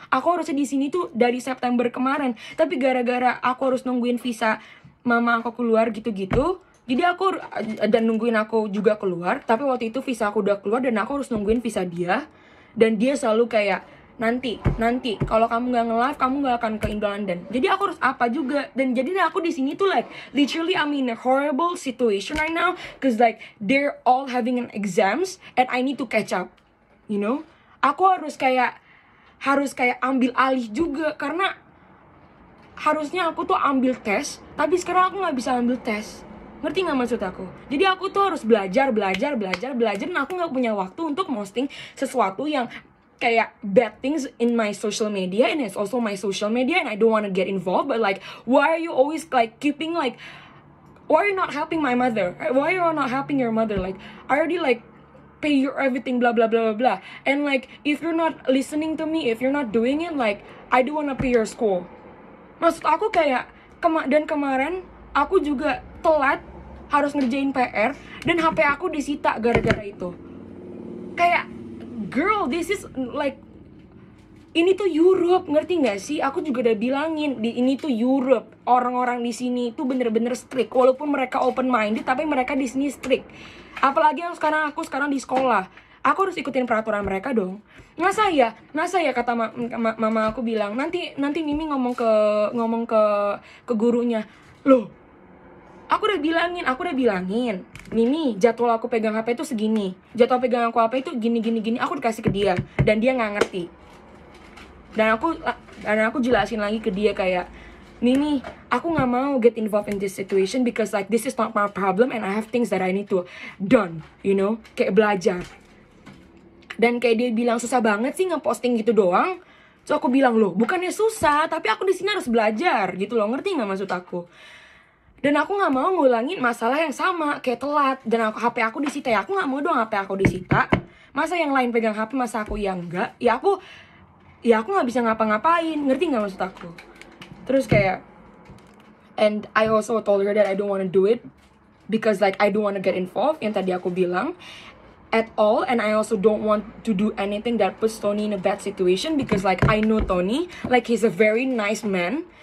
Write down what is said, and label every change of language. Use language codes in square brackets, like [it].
[id] Aku harusnya di sini tuh dari September kemarin, tapi gara-gara aku harus nungguin visa mama aku keluar gitu-gitu, jadi aku dan nungguin aku juga keluar. Tapi waktu itu visa aku udah keluar dan aku harus nungguin visa dia, dan dia selalu kayak nanti kalau kamu nggak nge-live kamu nggak akan ke Indo London. Jadi aku harus apa juga, dan jadi aku di sini tuh [en] like literally I'm in a horrible situation right now, cause like they're all having an exams and I need to catch up, you know. [id] Aku harus kayak ambil alih juga, karena harusnya aku tuh ambil tes, tapi sekarang aku nggak bisa ambil tes. Ngerti nggak maksud aku? Jadi aku tuh harus belajar, dan aku nggak punya waktu untuk posting sesuatu yang kayak [en] bad things in my social media, and it's also my social media, and I don't want to get involved. But like, why are you always like keeping like, why are you not helping my mother? Why are you not helping your mother? Like, I already like pay your everything, blah blah blah blah blah. And like, if you're not listening to me, if you're not doing it, like, I don't want to pay your school. [id] Maksud aku kayak kemarin aku juga telat harus ngerjain PR, dan HP aku disita gara-gara itu. Kayak, [en] girl, this is like, [id] ini tuh Europe, ngerti nggak sih? Aku juga udah bilangin, ini tuh Europe. Orang-orang di sini tuh bener-bener strict. Walaupun mereka open minded, tapi mereka di sini strict. Apalagi yang aku sekarang di sekolah. Aku harus ikutin peraturan mereka dong. Masa ya kata mama aku bilang, nanti Mimi ngomong ke gurunya. Loh, aku udah bilangin, Mimi, jadwal aku pegang HP itu segini, jadwal pegang aku HP itu gini, aku dikasih ke dia, dan dia nggak ngerti. Dan aku jelasin lagi ke dia kayak, Mimi, aku nggak mau [en] get involved in this situation because like this is not my problem and I have things that I need to done, you know, [id] kayak belajar. Dan kayak dia bilang, susah banget sih ngeposting gitu doang. So aku bilang, loh, bukannya susah, tapi aku di sini harus belajar gitu loh, ngerti nggak maksud aku? Dan aku nggak mau ngulangin masalah yang sama, kayak telat, dan HP aku disita. Ya aku nggak mau dong HP aku disita. Masa yang lain pegang HP, masa aku yang enggak? Ya aku nggak bisa ngapa-ngapain, ngerti nggak maksud aku? Terus kayak, [en] and I also told her that I don't want to do it because like I don't want to get involved, [id] yang tadi aku bilang, [en] at all. And I also don't want to do anything that puts Tony in a bad situation, because like I know Tony, like he's a very nice man.